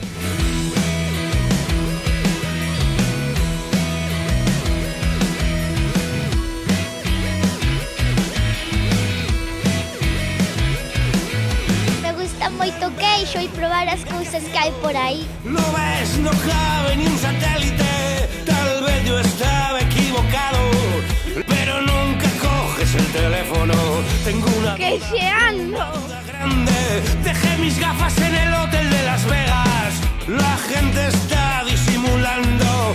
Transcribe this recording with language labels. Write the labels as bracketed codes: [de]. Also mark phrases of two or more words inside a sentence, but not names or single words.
[gl] Me gusta moito queixo e probar as cousas que hai por aí. [es] No ves, no cabe ni un satélite. Tal vez yo estaba equivocado, pero nunca coges el teléfono. Tengo una [gl] Queixeando. [es] duda grande. Dejé mis gafas en el hotel de Las Vegas. La gente está disimulando.